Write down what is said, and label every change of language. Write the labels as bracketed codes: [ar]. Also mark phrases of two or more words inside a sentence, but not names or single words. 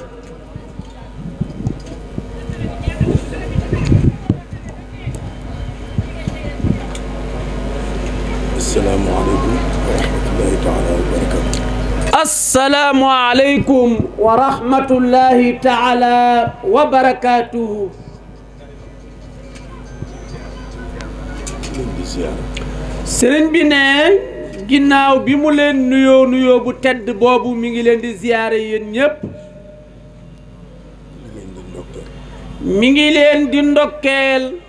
[ar] السلام عليكم ورحمة الله تعالى وبركاته. السلام عليكم ورحمة الله تعالى وبركاته. [wo] sëriñ bi ne ginnaaw bi mu leen nuyoo bu tedd boobu mi ngi leen di ziyaare yéen ñépp mi ngi leen di ndokkeel